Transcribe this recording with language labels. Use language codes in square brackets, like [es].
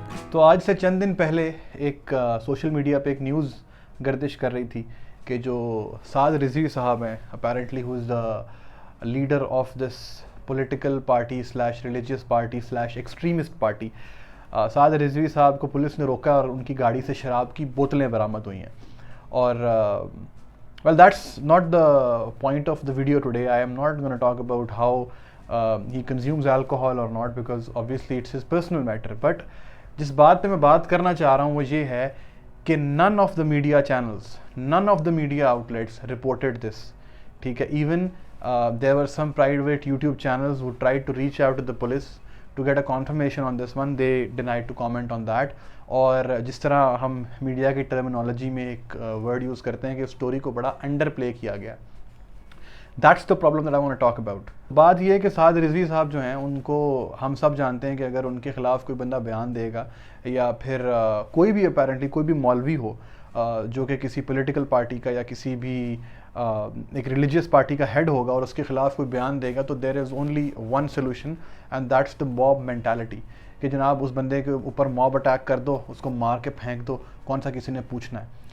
[ur] تو آج سے چند دن پہلے ایک سوشل میڈیا پہ ایک نیوز گردش کر رہی تھی کہ جو سعد رضوی صاحب ہیں [en] apparently who is the leader of this political party slash religious party slash extremist party, [ur] سعد رضوی صاحب کو پولیس نے روکا اور ان کی گاڑی سے شراب کی بوتلیں برآمد ہوئی ہیں. اور [en] well, that's not the point of the video today. I am not going to talk about how he consumes alcohol or not, because obviously it's his personal matter. But [ur] جس بات پہ میں بات کرنا چاہ رہا ہوں وہ یہ ہے کہ [en] none of the media channels, none of the media outlets reported this. [ur] ٹھیک ہے، [en] even there were some private YouTube channels who tried to reach out to the police to get a confirmation on this one. They denied to comment on that. [ur] اور جس طرح ہم media کی terminology میں ایک word use کرتے ہیں کہ اسٹوری کو بڑا انڈر پلے کیا گیا. [en] That's the problem that I want to talk about. [ur] بات یہ ہے کہ سعد رضوی صاحب جو ہیں ان کو ہم سب جانتے ہیں کہ اگر ان کے خلاف کوئی بندہ بیان دے گا یا پھر کوئی بھی اپیرنٹلی کوئی بھی مولوی ہو جو کہ کسی پولیٹیکل پارٹی کا یا کسی بھی ایک ریلیجیس پارٹی کا ہیڈ ہوگا اور اس کے خلاف کوئی بیان دے گا تو [en] there is only one solution and that's the mob mentality [ur] کہ جناب اس بندے کے اوپر موب اٹیک کر دو، اس کو مار کے پھینک دو، کون سا کسی نے پوچھنا ہے.